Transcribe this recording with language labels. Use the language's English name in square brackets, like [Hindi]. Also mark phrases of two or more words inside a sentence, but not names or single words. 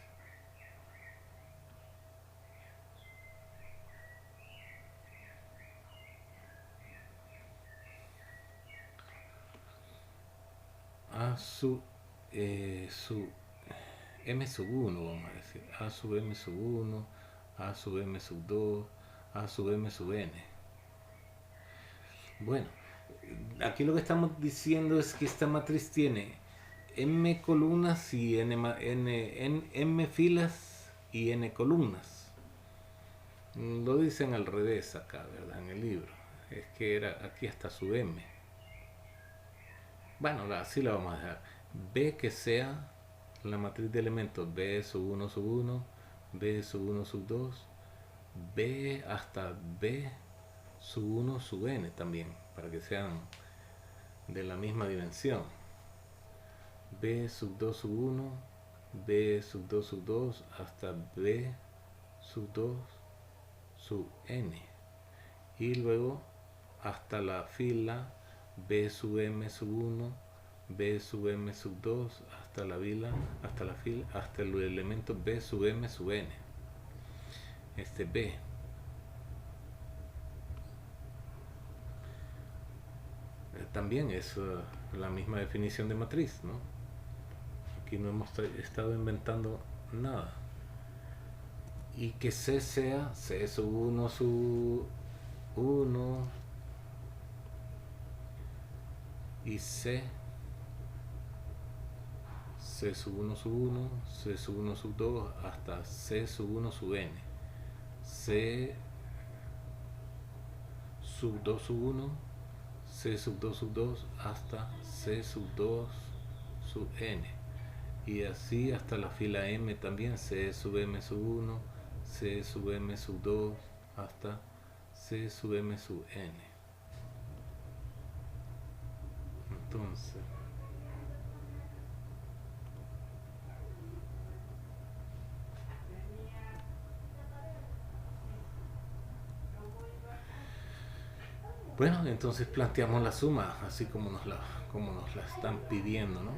[Spanish] A sub m sub 1, vamos a decir. A sub m sub 1, A sub m sub 2, A sub m sub n. Bueno, aquí lo que estamos diciendo es que esta matriz tiene m columnas y m filas y n columnas. Lo dicen al revés acá, ¿verdad? En el libro. Es que era aquí hasta sub m. Bueno, así la vamos a dejar. B que sea la matriz de elementos B sub 1 sub 1, B sub 1 sub 2, B hasta B sub 1 sub n también, para que sean de la misma dimensión. B sub 2 sub 1, B sub 2 sub 2 hasta B sub 2 sub n, y luego hasta la fila B sub m sub 1, B sub m sub 2 hasta la fila, hasta el elemento B sub m sub n. Este B. También es la misma definición de matriz, ¿no? Aquí no hemos estado inventando nada. y que C sea C sub 1 sub 1 y C sub 1 sub 1, C sub 1 sub 2 hasta C sub 1 sub n, C sub 2 sub 1, C sub 2 sub 2 hasta C sub 2 sub n, y así hasta la fila m también, C sub m sub 1, C sub m sub 2 hasta C sub m sub n. Entonces bueno, entonces planteamos la suma así como nos la están pidiendo, ¿no?